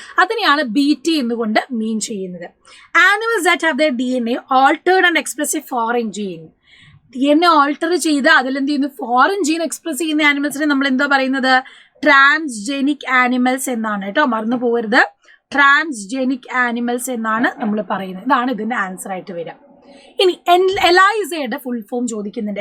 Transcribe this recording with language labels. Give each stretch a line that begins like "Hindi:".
Malayalam: അതിനെയാണ് BT എന്നുകൊണ്ട് മീൻ ചെയ്യുന്നത്.
English: Animals that have their DNA altered and express a foreign gene.
Malayalam: DNA alter ചെയ്ത് അതിലെന്ത് ചെയ്യുന്നു? ഫോറിൻ ജീൻ എക്സ്പ്രസ് ചെയ്യുന്ന ആനിമൽസിനെ നമ്മൾ എന്താ പറയുന്നത്? ട്രാൻസ്ജെനിക് ആനിമൽസ് എന്നാണ് കേട്ടോ, മറന്നു പോകരുത്. ട്രാൻസ്ജെനിക് ആനിമൽസ് എന്നാണ് നമ്മൾ പറയുന്നത്. ഇതാണ് ഇതിന്റെ ആൻസർ ആയിട്ട് വരിക. ഇനി എലൈസയുടെ ഫുൾ ഫോം ചോദിക്കുന്നുണ്ട്.